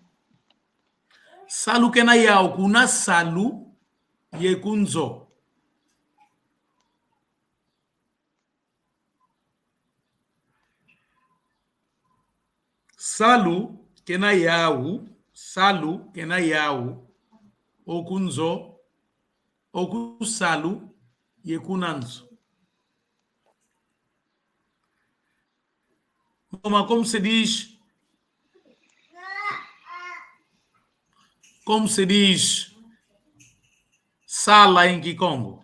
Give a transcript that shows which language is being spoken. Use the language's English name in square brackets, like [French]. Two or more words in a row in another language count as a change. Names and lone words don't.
[Kongo] Salu kenayau kuna salu e kunzo. Salu kenayau, ou kunzo, ou kusalu e kunanzo. [Portuguese] Como se diz? Como se diz sala em Kikongo?